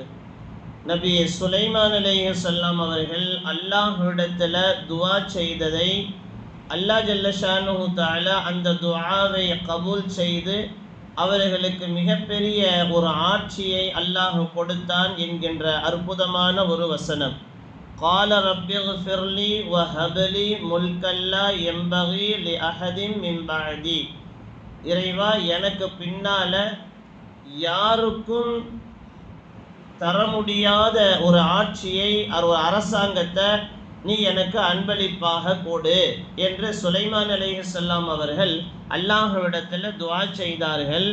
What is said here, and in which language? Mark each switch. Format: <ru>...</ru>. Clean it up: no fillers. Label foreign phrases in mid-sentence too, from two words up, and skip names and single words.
<ta>நபி சுலைமான் அலைஹிஸ்ஸலாம் அவர்கள் அல்லாஹ்விடத்தில் துஆ செய்ததை</ta> <ar>الله جل شأنه تعالى</ar> <ta>அந்த துஆவை கபூல் செய்து அவர்களுக்கு மிகப்பெரிய ஒரு ஆட்சியை அல்லாஹ் கொடுத்தான் என்கின்ற அற்புதமான ஒரு வசனம்.</ta> <ar>قال رب اغفر لي وهب لي ملكا لا ينبغي لأحد من بعدي.</ar> <ta>இறைவா, எனக்கு பின்னால யாருக்கும் தர முடியாத ஒரு ஆட்சியை, ஒரு அரசாங்கத்தை நீ எனக்கு அன்பளிப்பாக கொடு என்று சுலைமான் அலைஹிஸ்ஸலாம் அவர்கள் அல்லாஹ்விடத்தில் துஆ செய்தார்கள்.</ta>